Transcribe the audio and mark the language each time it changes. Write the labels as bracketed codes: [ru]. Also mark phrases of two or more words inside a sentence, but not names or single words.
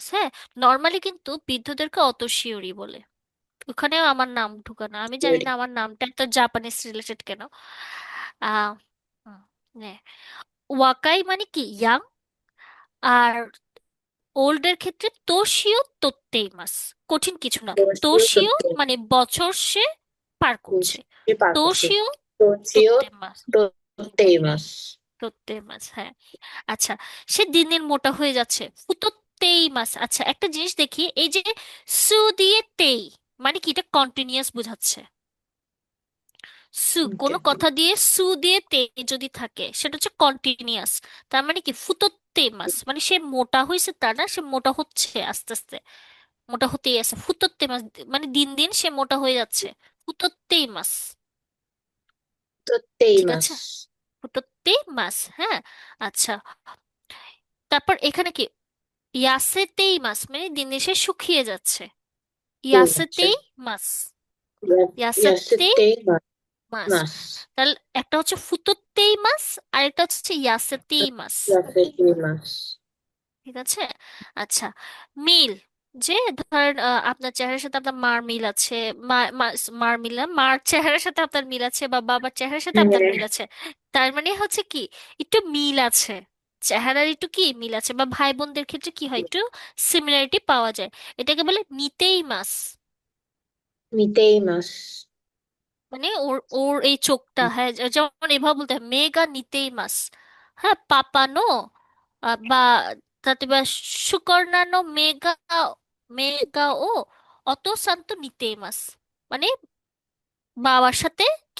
[bn] হ্যাঁ, নর্মালি কিন্তু বৃদ্ধদেরকে অতসীয়রই বলে। ওখানেও আমার নাম ঢুকানো, আমি জানি না আমার নামটা এত জাপানিজ রিলেটেড কেন। আহ হুম, নে। ওয়াকাই মানে কি ইয়াং, আর ওল্ডের ক্ষেত্রে [ja] 年をとっています. [bn] কঠিন কিছু না। [ja] 年をとっ তোশিও て、 [bn] মানে বছর সে পার করছে। [ja] 年パークし、 তোশিও 年をとっています. とっています。とっています, [bn] হ্যাঁ। আচ্ছা, সে দিন দিন মোটা হয়ে যাচ্ছে, [ja] 太っています. [bn] আচ্ছা, একটা জিনিস দেখি, এই যে সু দিয়ে তেই, মানে কি, এটা কন্টিনিউয়াস বোঝাচ্ছে। সু, কোনো [en] OK。 [bn] কথা দিয়ে সু দিয়ে তে যদি থাকে, সেটা হচ্ছে কন্টিনিউয়াস। তার মানে কি, [ja] 太ってます [bn] মানে সে মোটা হয়েছে তা না, সে মোটা হচ্ছে আস্তে আস্তে, মোটা হতেই আছে। [ja] 太ってます [bn] মানে দিন দিন সে মোটা হয়ে যাচ্ছে, [ja] 太っています. とってい [bn] ঠিক [ja] ま [bn] আছে, [ja] す。太ってます. [bn] হ্যাঁ, আচ্ছা। তারপর এখানে কি, [ja] 痩せています [bn] মানে দিন দিন সে শুকিয়ে যাচ্ছে, [ja] いま ইয়াসেতেই す。ます. 痩せ ইয়াসেতেই ていま মাস। ます。 [bn] তাহলে একটা হচ্ছে [ja] 太っています, [bn] আর একটা হচ্ছে [ja] 痩せています. 痩せています。 [bn] ঠিক আছে। আচ্ছা, মিল, যে ধরেন আপনার চেহারার সাথে আপনার মার মিল আছে, মার মিল না, মার চেহারার সাথে আপনার মিল আছে, বা বাবার চেহারার সাথে আপনার মিল আছে। তার মানে হচ্ছে কি, একটু মিল আছে, চেহারার একটু কি মিল আছে, বা ভাই বোনদের ক্ষেত্রে কি হয়, একটু সিমিলারিটি পাওয়া যায়। এটাকে বলে [ja] 似ています. 見ています。 [bn] মানে ওর ওর এই চোখটা, হ্যাঁ, যেমন এভাবে বলতে হয় [ja] 目が似ています. [bn] হ্যাঁ, পাপানো বা তাতে বা সুকর্ণানো [ja] 目が、目がお父さんに似ています, [bn] মানে বাবার সাথে কি